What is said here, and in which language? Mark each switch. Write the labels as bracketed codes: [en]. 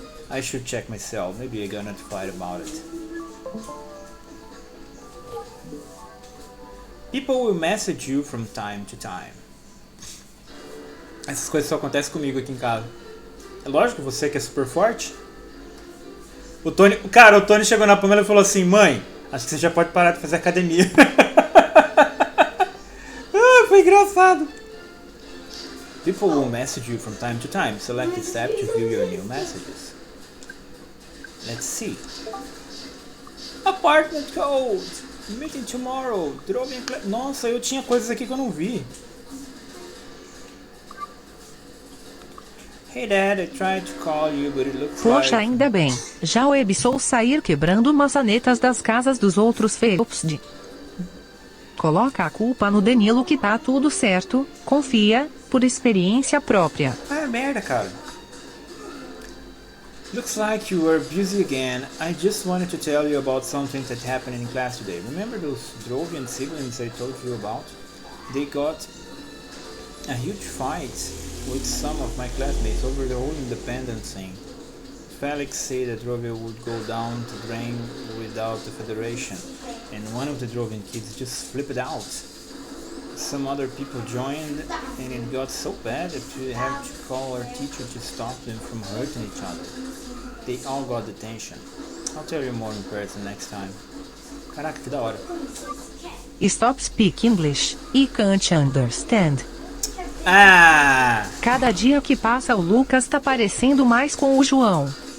[en] I should check myself. Maybe I got notified about it. People will message you from time to time. [pt] Essas coisas só acontecem comigo aqui em casa. É lógico, você que é super forte. O Tony chegou na Pamela e falou assim: mãe, acho que você já pode parar de fazer academia. Foi engraçado. [en] People will message you from time to time. Select this tab to view your new messages. Let's see. Apartment code. Meeting tomorrow. [pt] Nossa, eu tinha coisas aqui que eu não vi. [en] Hey Dad, I tried to call you, but it looks [pt] Poxa, [en] like... [pt] ainda bem. Já o ebsou sair quebrando maçanetas das casas dos outros Felps. Coloca a culpa no Danilo que tá tudo certo, confia, por experiência própria. Ah, merda, cara. [en] Looks like you were busy again. I just wanted to tell you about something that happened in class today. Remember those Drovian siblings I told you about? They got a huge fight with some of my classmates over the whole independence thing. Felix said that Drovia would go down the drain without the Federation, and one of the Drovian kids just flipped out. Some other people joined, and it got so bad that we had to call our teacher to stop them from hurting each other. They all got detention. I'll tell you more in person next time. [pt] Caraca, que da hora. [en] Stop speak English, I can't understand. Ah! [pt] Cada dia que passa o Lucas tá parecendo mais com o João.